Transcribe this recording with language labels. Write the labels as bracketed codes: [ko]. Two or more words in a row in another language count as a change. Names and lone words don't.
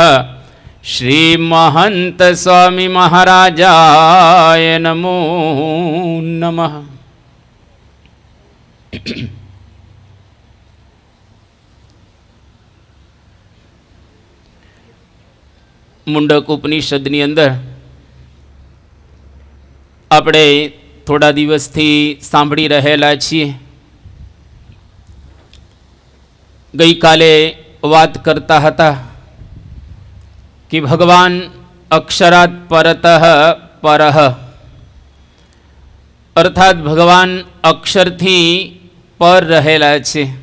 [sa] श्री महंत स्वामी महाराजाय नमो नमः। [gu] મુંડક ઉપનિષદની અંદર આપણે થોડા દિવસથી સાંભળી રહેલા છીએ. ગઈકાલે વાત કરતા હતા કે ભગવાન [sa] અક્ષરાત પરતઃ પરઃ, [gu] અર્થાત ભગવાન અક્ષરથી પર રહેલા છે.